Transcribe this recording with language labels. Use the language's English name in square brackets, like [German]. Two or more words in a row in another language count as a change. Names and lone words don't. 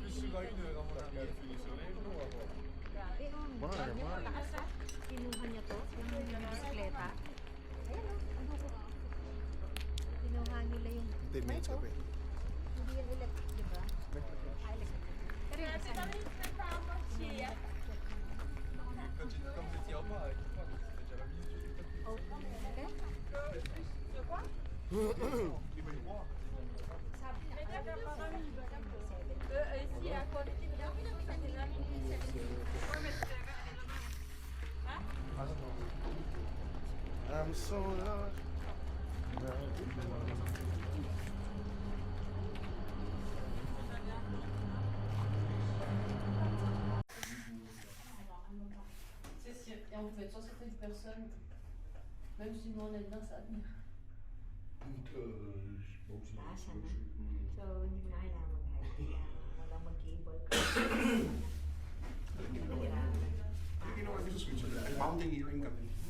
[Filipino] Grabe, oh. Mar. Mataas ah. Kinuha niya to, yung bisikleta. Ayan oh, ano ko. Kinuha nila yung 10 minutes ka pa eh. Hindi yan electric, di ba? Ah, electric. Pero yung isa niya. [English] Oh, okay. I'm so lost. [French] On peut être sur certaines personnes, même si nous on est dedans, ça va venir. [Filipino] Taas na. So, hindi mo na kailangan mag-hike. Walang mag-cable ka. Ano ginawa niyo sa Switzerland? Ay, mountaineering kami.